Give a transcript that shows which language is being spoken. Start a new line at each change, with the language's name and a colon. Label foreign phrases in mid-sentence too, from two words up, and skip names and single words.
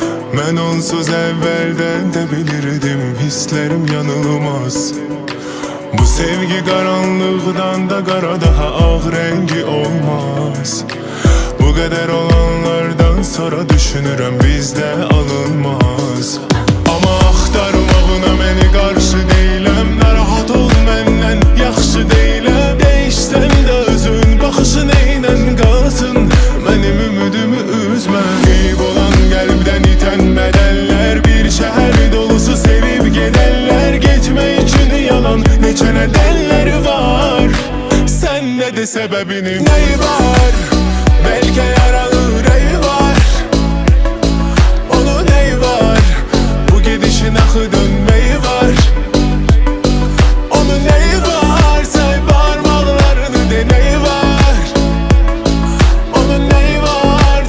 Turkish: Ben onsuz evvelden de bilirdim, hislerim yanılmaz. Bu sevgi karanlıktan da kara, daha ağ rengi olmaz. Bu kadar olanlardan sonra düşünürüm bizde alınmaz.
Azerbaijani: Ama axtarmağına məni qarşı deyiləm, narahat ol məndən yaxşı deyiləm. Değişsəm də özün baxışın eynən qalsın, mənim ümidimi üzmə. Qeyb olan qəlbdən itən bədəllər, bir şəhər dolusu sevib gedərlər. Getmək üçün yalan neçə nədənlər var, səndə də səbəbinin nəyi var?
Turkish: Belki yaralı yüreği var, onun neyi var? Bu gidişin akı dönmeyi var. Onun neyi var? Say parmaklarını deneyi var. Onun neyi var?